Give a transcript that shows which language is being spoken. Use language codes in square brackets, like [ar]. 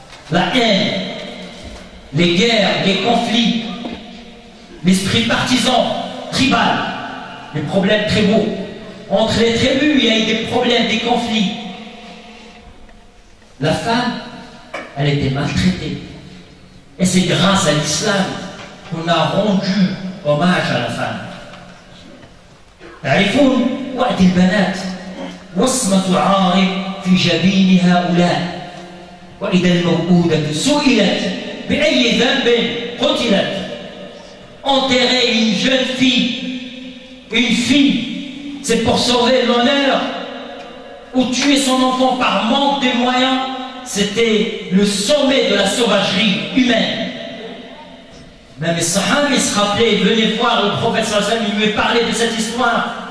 [fr] La haine, les guerres, les conflits, l'esprit partisan, tribal, les problèmes tribaux. Entre les tribus, il y a eu des problèmes, des conflits. La femme, elle était maltraitée. Et c'est grâce à l'islam qu'on a rendu hommage à la femme. [ar] تعرفون وقت البنات وصمة عار في جبين هؤلاء وإذا الموءودة سئلت بأي ذنب قتلت. [fr] Enterrer une jeune fille, c'est pour sauver l'honneur, ou tuer son enfant par manque de moyens, c'était le sommet de la sauvagerie humaine. Même les Sahaba se rappelaient, ils venaient voir le prophète sallallahu alayhi wa sallam, il lui parlait de cette histoire.